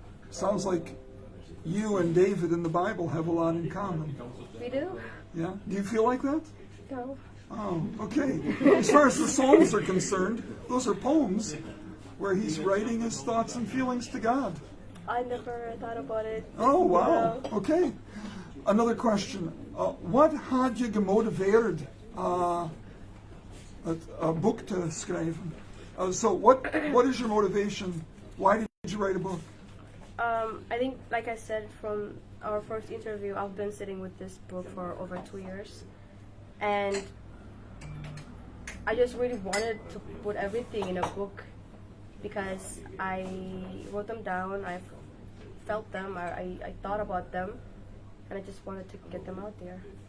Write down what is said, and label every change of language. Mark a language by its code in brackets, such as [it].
[en] Sounds like you and David in the Bible have a lot in common. We do? Yeah. Do you feel like that? No. Oh, okay. As far as the Psalms are concerned, those are poems where he's writing his thoughts and feelings to God. I never thought about it. Oh, wow. No. Okay. Another question. [nl] Wat had je gemotiveerd het boek te schrijven? [en] So what is your motivation? Why did you write a book? I think, like I said from our first interview, I've been sitting with this book for over 2 years. And I just really wanted to put everything in a book, because I wrote them down, I felt them, I thought about them, and I just wanted to get them out there.